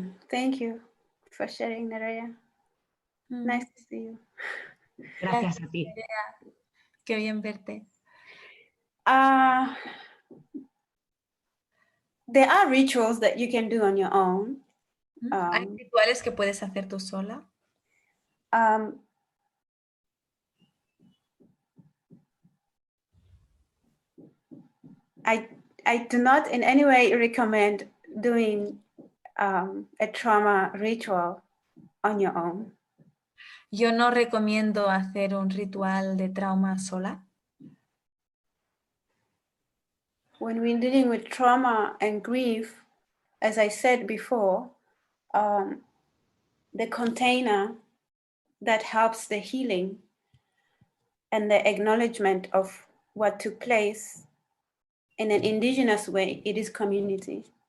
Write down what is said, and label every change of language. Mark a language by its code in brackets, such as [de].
[en] Thank you for sharing, Nerea. Nice to see you. [es] Gracias a ti. Qué bien verte. [en] There are rituals that you can do on your own. [es] ¿Hay rituales que puedes hacer tú sola? [en] I do not in any way recommend doing a trauma ritual on your own. [es] Yo no recomiendo hacer un ritual de trauma sola. [en] When we're dealing with trauma and grief, as I said before, the container that helps the healing and the acknowledgement of what took place in an indigenous way, it is community.